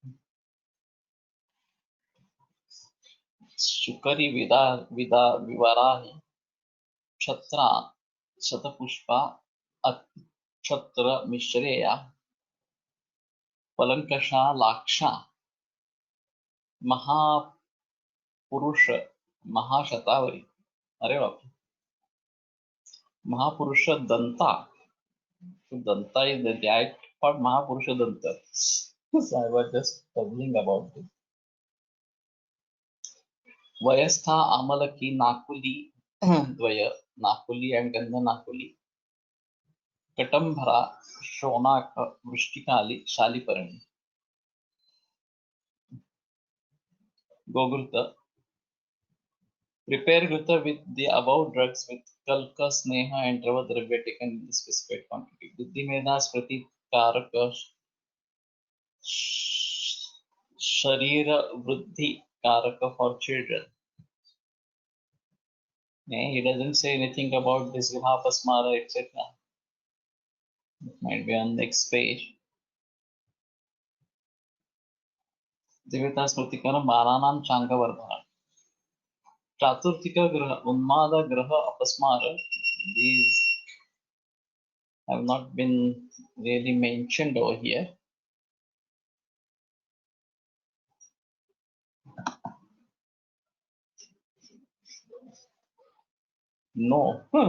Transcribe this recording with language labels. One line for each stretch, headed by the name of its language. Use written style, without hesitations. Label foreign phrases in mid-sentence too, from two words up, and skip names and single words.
Sanskrit: Shukari Vivarahi Chatra Shatapushpa Akshatra Mishreya Palankasha Laksha Mahapurusha Mahashatavari.
Hindi: अरे बाप रे.
Sanskrit: Mahapurusha Danta.
English: So Danta is the I thought
Sanskrit: Mahapurusha Danta.
English: So I was just puzzling about this.
Sanskrit: Vayastha Amalaki Nakuli Dvaya Nakuli and Gandha Nakuli Katambhara Shonaka Vrishtikali Shaliparani Gogurta.
English: Prepare Grita with the above drugs with Kalka, Sneha and Dravadravya taken in the specified quantity.
Sanskrit: Buddhimeda Sprati Karaka Sharira Vruddhi Karaka
English: for children. He doesn't say anything about this Vihapasmara, etc. It might be on the next page.
Sanskrit: Divita Smritikaram Balanam Chankavardhana. Chaturthika Graha Unmada Graha Apasmara.
English: These have not been really mentioned over here. No.